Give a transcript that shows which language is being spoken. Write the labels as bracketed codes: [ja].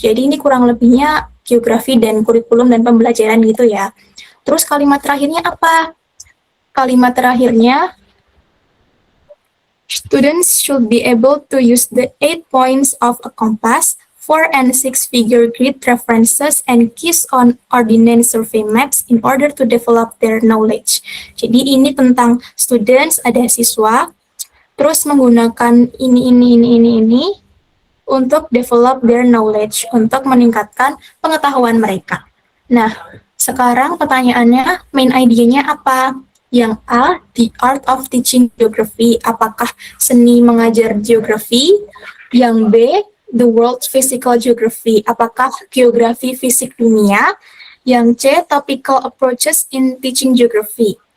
[id] Jadi ini kurang lebihnya geografi dan kurikulum dan pembelajaran gitu ya. Terus kalimat terakhirnya apa? Kalimat terakhirnya, [en] students should be able to use the 8 points of a compass, 4 and 6 figure grid references, and keys on ordnance survey maps in order to develop their knowledge. [id] Jadi ini tentang students, ada siswa, terus menggunakan ini untuk [en] develop their knowledge, [id] untuk meningkatkan pengetahuan mereka. Nah, sekarang pertanyaannya, main idenya apa? Yang A, [en] the art of teaching geography. [id] Apakah seni mengajar geografi? Yang B, [en] the world's physical geography. [id] Apakah geografi fisik dunia? Yang C, [en] topical approaches in teaching geography.